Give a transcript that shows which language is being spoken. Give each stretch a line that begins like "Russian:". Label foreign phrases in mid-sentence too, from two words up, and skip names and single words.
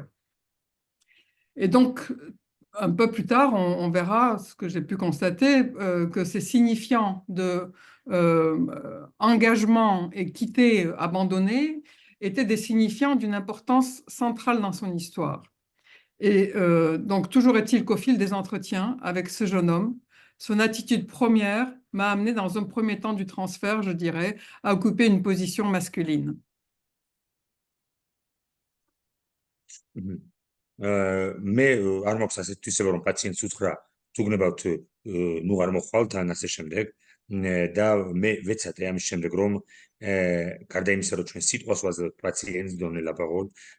French: Et donc, un peu plus tard, on verra ce que j'ai pu constater, que ces signifiants de engagement et quitter, abandonner, étaient des signifiants d'une importance centrale dans son histoire. Et donc, toujours est-il qu'au fil des entretiens avec ce jeune homme, son attitude première m'a amené dans un premier temps du transfert, je dirais, à occuper une position masculine.
Georgian: მე არ მაქვს ასეთ თვისება რომ პაციენტს უთხრა თუ გნებავთ ნუ არ მოხვალთ ან ასე შემდეგ და მე ვეცადე ამის შემდეგ რომ გარდა იმისა რომ ჩვენ სიტყვას ვაძლევთ პაციენტს დონე ლაპარაკობ